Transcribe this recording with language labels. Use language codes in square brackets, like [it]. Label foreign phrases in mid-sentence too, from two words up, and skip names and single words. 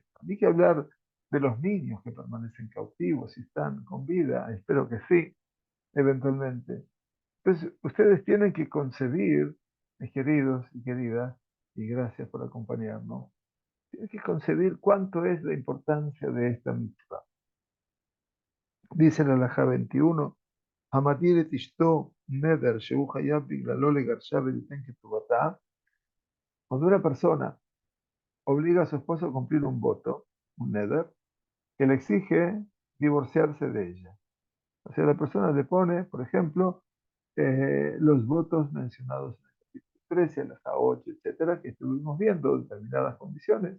[es] Hay que hablar de los niños que permanecen cautivos y están con vida, espero que sí, eventualmente. Entonces, ustedes tienen que concebir, mis queridos y queridas, y gracias por acompañarnos, tienen que concebir cuánto es la importancia de esta mitzvah. Dice la Halajá [he] 21, המדיר את אשתו נדר שהוא חייב בגללו לגרשה וליתן כתובתה. [es] Cuando una persona obliga a su esposo a cumplir un voto, un neder, que le exige divorciarse de ella. O sea, la persona le pone, por ejemplo, los votos mencionados en el capítulo. menosprecia, las A8, etcétera, que estuvimos viendo determinadas condiciones.